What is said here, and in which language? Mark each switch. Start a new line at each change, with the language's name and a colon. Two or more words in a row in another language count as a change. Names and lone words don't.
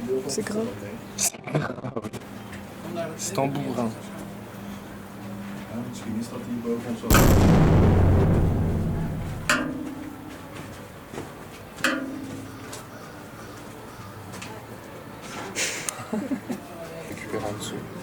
French: C'est grave. C'est tambourin.
Dutch: Misschien is dat hier boven ons wel.
French: Récupère en dessous.